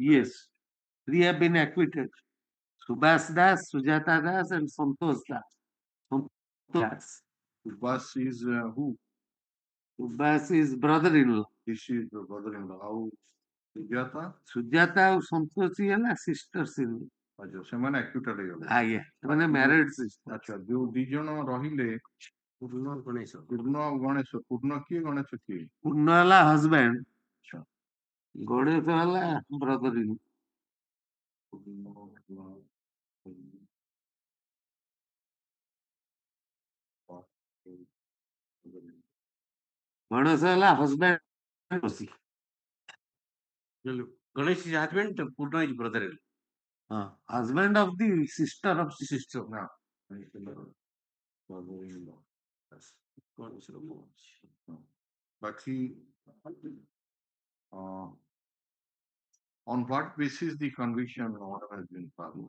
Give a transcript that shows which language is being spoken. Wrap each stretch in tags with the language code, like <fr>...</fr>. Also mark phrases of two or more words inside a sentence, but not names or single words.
<en>Yes, 3 have been acquitted. Subhas Das, Sujata Das, and Santosh Das. Das. Subhas is who? Subhas is brother-in-law. This is the brother-in-law. How? Sujata?</en> <or>Sujata ଆଉ ସନ୍ତୋଷୀ ହେଲା sisters-in-law. ଆଚ୍ଛା ସେମାନେ acquitted ହେଇଗଲେ। ଆଜ୍ଞା ସେମାନେ</or> <en>married sisters।</en> <or>ଆଚ୍ଛା ଯୋଉ ଦି ଜଣ ରହିଲେ ପୂର୍ଣ୍ଣ ଗଣେଶ ପୂର୍ଣ୍ଣ କିଏ ଗଣେଶ କିଏ? ପୂର୍ଣ୍ଣ ହେଲା husband, ଗଣେଶ ହେଲା brother-in-law। ଗଣେଶ ହେଲା husband।</or> <en>Ganesh is husband, Purna is brother-in-law. Husband of the sister of sister. बाकी on what basis the conviction order has been filed?</en>